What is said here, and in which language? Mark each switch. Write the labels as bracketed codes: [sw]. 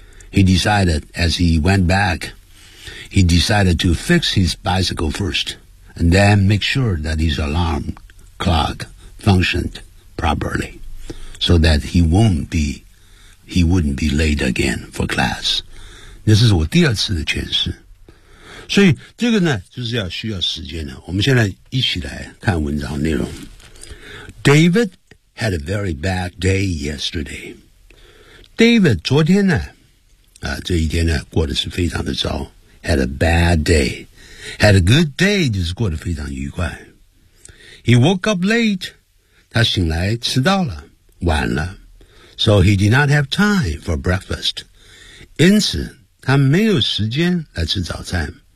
[en] He decided, as he went back, he decided to fix his bicycle first and then make sure that his alarm clock functioned properly so that he wouldn't be late again for class. [zh] 那是我第二次的诠释。所以这个呢就是要需要时间的。我们现在一起来看文章内容。 [en] David had a very bad day yesterday. [zh] David 昨天呢这一天呢过得是非常的糟。 [en] Had a bad day. Had a good day [zh] 就是过得非常愉快。 [en] He woke up late. [zh] 他醒来迟到了晚了。 [en] So he did not have time for breakfast. [zh] 因此他没有时间来吃早餐。